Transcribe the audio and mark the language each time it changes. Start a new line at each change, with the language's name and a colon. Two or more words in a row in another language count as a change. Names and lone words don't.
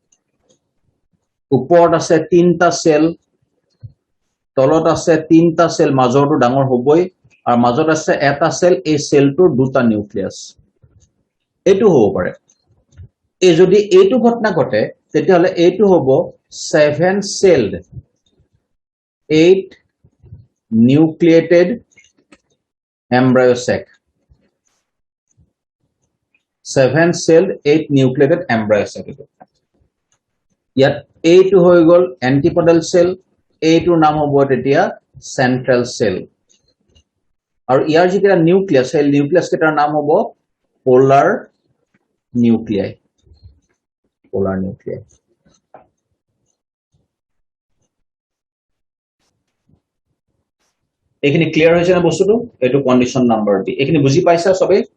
Assamese: ওপৰত আছে তিনটা সেল তলত আছে তিনটা সেল মাজৰটো ডাঙৰ হ'বই আৰু মাজত আছে এটা সেল এই সেলটোৰ দুটা নিউক্লিয়াস এইটো হ'ব পাৰে এই যদি এইটো ঘটনা ঘটে তেতিয়াহলে এইটো হ'ব 7 celled
English: 8 nucleated embryo sac 7 celled 8 nucleated embryo sac
Assamese: ইয়াত এইটো হৈ গল
English: antipodal cell
Assamese: এইটোৰ নাম হ'ব তেতিয়া
English: central cell
Assamese: আৰু ইয়াৰ যিটা নিউক্লিয়াস সেই নিউক্লিয়াস কেটাৰ নাম হ'ব
English: polar nuclei
Assamese: এইখিনি ক্লিয়াৰ হৈছে না বস্তুটো এইটো
English: condition number B
Assamese: এইখিনি বুজি পাইছা সবে